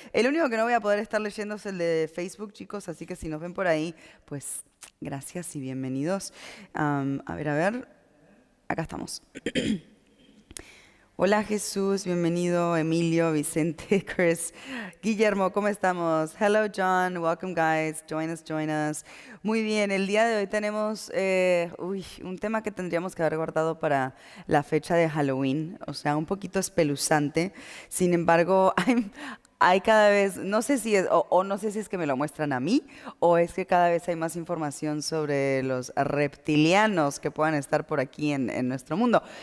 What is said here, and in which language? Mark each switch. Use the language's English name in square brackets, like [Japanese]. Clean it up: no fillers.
[Spanish] El único que no voy a poder estar leyendo es el de Facebook, chicos, así que si nos ven por ahí, pues gracias y bienvenidos. A ver, acá estamos. Hola Jesús, bienvenido, Emilio, Vicente, Chris, Guillermo, ¿cómo estamos? [English] Hello John, welcome guys, join us. [Spanish] Muy bien, el día de hoy tenemos un tema que tendríamos que haber guardado para la fecha de Halloween, o sea, un poquito espeluzante. Sin embargo, hay cada vez, no sé si es, o no sé si es que me lo muestran a mí, o es que cada vez hay más información sobre los reptilianos que puedan estar por aquí en nuestro mundo.